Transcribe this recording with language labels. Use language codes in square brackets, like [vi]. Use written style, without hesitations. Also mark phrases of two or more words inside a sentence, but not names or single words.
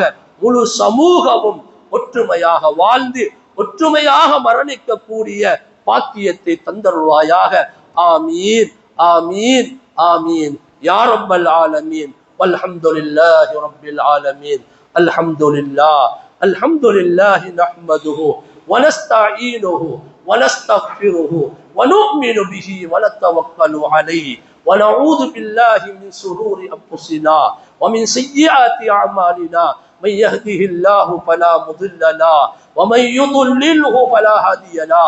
[ta] முழு சமூகமும் ஒற்றுமையாக வாழ்ந்து ஒற்றுமையாக மரணிக்கக்கூடிய பாக்கியத்தை தந்தருள்வாயாக. [ar] آمين آمين آمين يا رب العالمين. والحمد لله رب العالمين. الحمد لله نحمده ونستعينه ونستغفره ونؤمن به ونتوكل عليه ونعوذ بالله من شرور أنفسنا ومن سيئات أعمالنا. من يهده الله فلا مضل له ومن يضلله فلا هادي له.